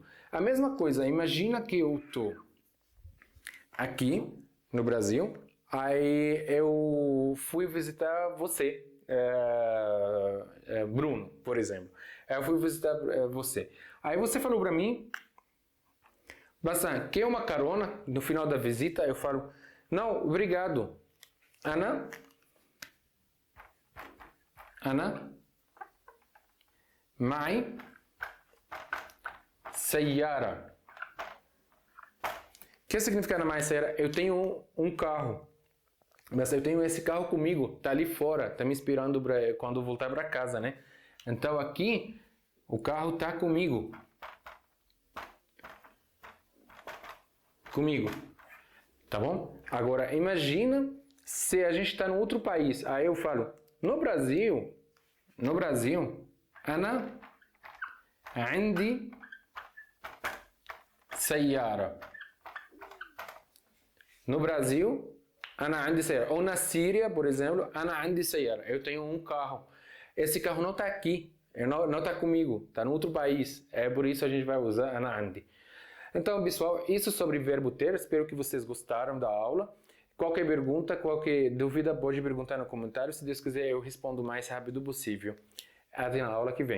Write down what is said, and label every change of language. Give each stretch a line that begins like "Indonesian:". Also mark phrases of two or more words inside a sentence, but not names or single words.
Portuguese: A mesma coisa, imagina que eu estou aqui no Brasil, aí eu fui visitar você, Bruno, por exemplo. Eu fui visitar você. Aí você falou para mim, Bassan, quer uma carona? No final da visita eu falo, não, obrigado.
Arabic: Ana معي سيارة.
Portuguese: O que significa na mais séria? Eu tenho um carro, mas eu tenho esse carro comigo, tá ali fora, tá me esperando quando eu voltar para casa, né? Então aqui o carro tá comigo, tá bom? Agora imagina se a gente está em outro país, aí eu falo, no Brasil,
Arabic: أنا عندي سيارة.
Portuguese: No Brasil,
Arabic: أنا عندي سيارة.
Portuguese: Ou na Síria, por exemplo,
Arabic: أنا عندي سيارة.
Portuguese: Eu tenho um carro. Esse carro não está aqui, não está comigo, está em outro país. É por isso a gente vai usar
Arabic: أنا عندي.
Portuguese: Então, pessoal, isso sobre verbo ter. Espero que vocês gostaram da aula. Qualquer pergunta, qualquer dúvida, pode perguntar no comentário. Se Deus quiser, eu respondo o mais rápido possível. Até na aula que vem.